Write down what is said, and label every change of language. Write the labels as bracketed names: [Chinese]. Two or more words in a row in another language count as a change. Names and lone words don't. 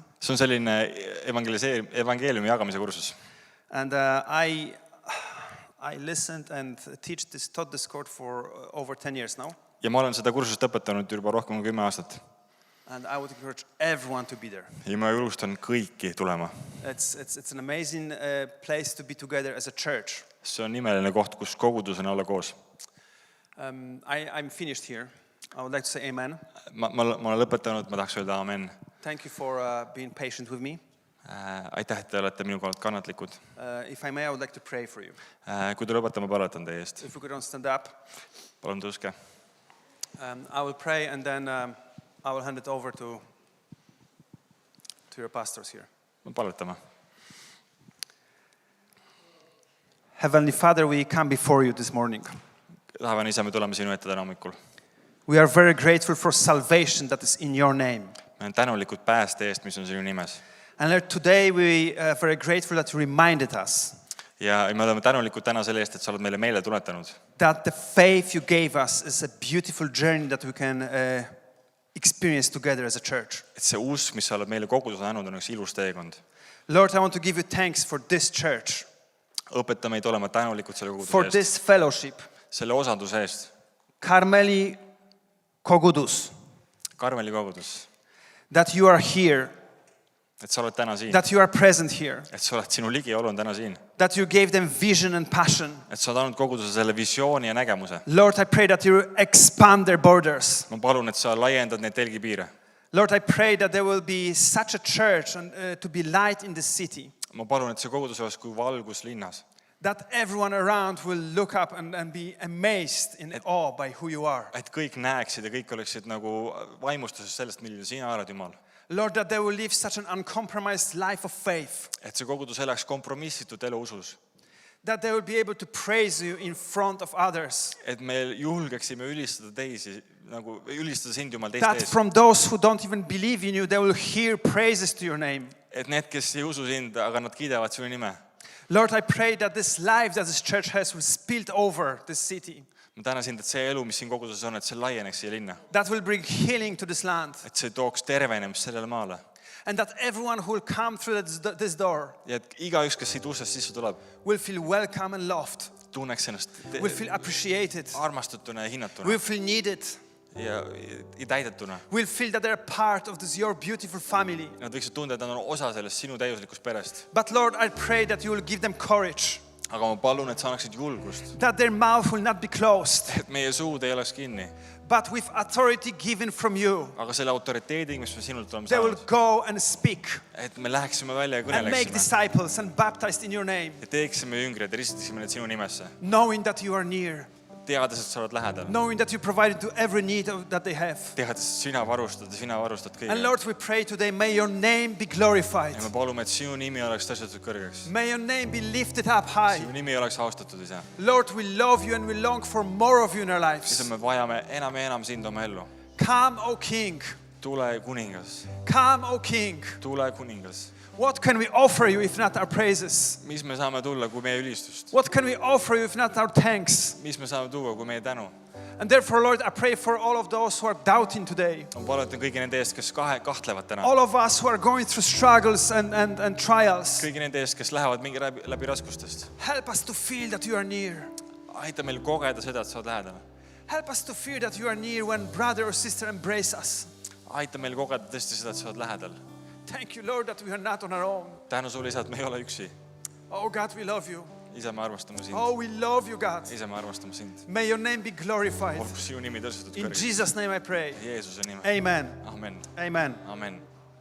[Estonian] See on selline evangeeliumi jagamise kursus. [English] And I listened and taught this course for over 10 years now. [Estonian] Ja ma olen seda kursust õpetanud juba rohkem kui 10 aastat. [English] And I would encourage everyone to be there. [Estonian] Ja ma julgustan kõiki tulema. [English] It's an amazing place to be together as a church. [Estonian] See on imeline koht, kus kogudus on olla koos. [English] I'm finished here. I would like to say amen. [Estonian] Ma olen lõpetanud, ma tahaks öelda amen. [English] Thank you for being patient with me. [Estonian] Aitäh, et te olete minuga kannatlikud. [English] If I may, I would like to pray for you. [Estonian] Kui te lubate, ma palvetan teie eest. [English] If we could all stand up. [Estonian] Palun tõuske. [English] I will pray and then I will hand it over to your pastors here. [Estonian] Palvetame. [English] Heavenly Father, we come before you this morning. [Estonian] taevane isa, me tuleme sinu ette täna hommikul. [English] We are very grateful for salvation that is in your name. [Estonian] Me on tänulikud pääste eest, mis on sinu nimes. [English] And Lord, today we are very grateful that you reminded us [Estonian] Ja me oleme tänulikud täna selle eest, et sa oled meile meelde tuletanud, [English] that the faith you gave us is a beautiful journey that we can experience together as a church. [Estonian] et see usk, mis sa oled meile kogudusena andnud, on üks ilus teekond. [English] Lord, I want to give you thanks for this church, [Estonian] Õpeta meid olema tänulikud selle for koguduse eest, [English] this fellowship, [Estonian] selle osaduse eest, Karmeli Kogudus, Karmeli kogudus, [English] that you are here, [Estonian] et sa oled täna siin, [English] that you are present here, [Estonian] et sa oled sinu ligiolu on täna siin, [English] that you gave them vision and passion. [Estonian] et sa oled andnud koguduse selle visiooni ja nägemuse. [English] Lord, I pray that you expand their borders. [Estonian] Ma palun, et sa laiendad neid telgipiire. [English] Lord, I pray that there will be such a church and to be light in the city, [Estonian] Ma palun, et see kogudus oleks kui valgus linnas, [English] that everyone around will look up and be amazed in awe by who you are. [Estonian] et kõik näeksid ja kõik oleksid nagu vaimustuses sellest, milline sina oled, Jumal. [English] Lord, that they will live such an uncompromised life of faith, [Estonian] Et see kogudus elaks kompromissitut elu usus, [English] that they will be able to praise you in front of others, [Estonian] et me julgeksime ülistada teisi, nagu ülistada sind, Jumal, teiste that ees. [English] from those who don't even believe in you, they will hear praises to your name. [Estonian] Et need, kes ei usu sind, aga nad kiidavad sinu nime. [English] Lord, I pray that this life that this church has will spill over this city, [Estonian] Ma tänan sind, et see elu, mis siin koguduses on, et see laieneks siia linna. [English] that will bring healing to this land, [Estonian] Et see tooks tervenemist sellele maale. [English] and that everyone who will come through this door [Estonian] Ja et igaüks, kes siit uksest sisse tuleb, [English] will feel welcome and loved, [Estonian] tunneks ennast [English] will feel appreciated, [Estonian] armastatuna ja hinnatuna [English] will feel needed, [Estonian] ja täidetuna. [English] will feel that they're part of this your beautiful family. [Estonian] Nad võiksid tunda, et nad on osa sellest sinu täiuslikust perest. [English] But Lord, I pray that you will give them courage, [Estonian] Aga ma palun, et sa annaksid julgust, [English] that their mouth will not be closed, [Estonian] et meie suud ei oleks kinni. [English] but with authority given from you, [Estonian] Aga selle autoriteediga, mis me sinult oleme [English] they will [Estonian] saanud, [English] go and speak [Estonian] et me läheksime välja ja [English] and make [Estonian] kõneleksime [English] disciples and baptized in your name, [Estonian] ja teeksime jüngreid ja ristiksime need sinu nimesse, [English] knowing that you are near, [Estonian] teades, et sa oled lähedal, [English] knowing that you provided to every need that they have. [Estonian] teades, et sina varustad And kõige. [English] Lord, we pray today, may your name be glorified. [Estonian] Ja me palume, et sinu nimi oleks tõstetud kõrgeks. [English] May your name be lifted up high. [Estonian] Sinu nimi oleks austatud, isa. [English] Lord, we love you and we long for more of you in our [Estonian] Isa, lives. me vajame enam ja enam sind oma ellu. [English] Come, O King. [Estonian] Tule kuningas, [English] Come, O King. [Estonian] tule kuningas. [English] What can we offer you if not our praises? [Estonian] Mis me saame tulla, kui meie ülistust? [English] What can we offer you if not our thanks? [Estonian] Mis me saame tuua, kui meie tänu? [English] And therefore, Lord, I pray for all of those who are doubting today, [Estonian] Ma palutan kõigi nende eest, kes kahtlevad täna. [English] all of us who are going through struggles and trials. [Estonian] Kõigi nende eest, kes lähevad mingi läbi raskustest. [English] Help us to feel that you are near. [Estonian] Aita meil kogeda seda, et sa oled lähedal. [English] Help us to feel that you are near when brother or sister embrace us. [Estonian] Aita meil kogeda tõesti seda, et sa oled lähedal. [English] Thank you, Lord, that we are not on our own. [Estonian] Tänu sulle, isa, et me ei ole üksi. [English] Oh, God, we love you. [Estonian] Isa, me armastame sind. [English] Oh, we love you, God. [Estonian] Isa, me armastame sind. [English] May your name be glorified. [Estonian] Olgu sinu nimi tõstetud In kõrgeks. [English] Jesus' name I pray. [Estonian] Jeesuse nime. Amen. Amen. Amen. Amen.